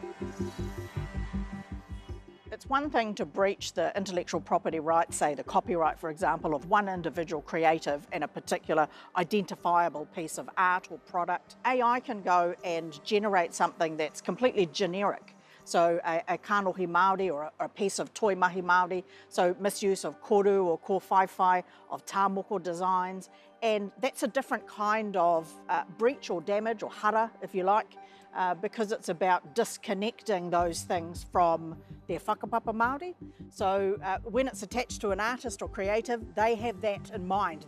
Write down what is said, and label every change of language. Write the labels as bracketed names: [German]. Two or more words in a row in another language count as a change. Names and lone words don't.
[English] It's one thing to breach the intellectual property rights, say the copyright, for example, of one individual creative and a particular identifiable piece of art or product. AI can go and generate something that's completely generic. So a [Māori] kanohi Māori [English] or a piece of [Māori] toi mahi Māori, [English] so misuse of koru or kōwhaiwhai, of tāmoko designs, and that's a different kind of breach or damage or hara, if you like, because it's about disconnecting those things from their [Māori] whakapapa Māori. [English] So when it's attached to an artist or creative, they have that in mind.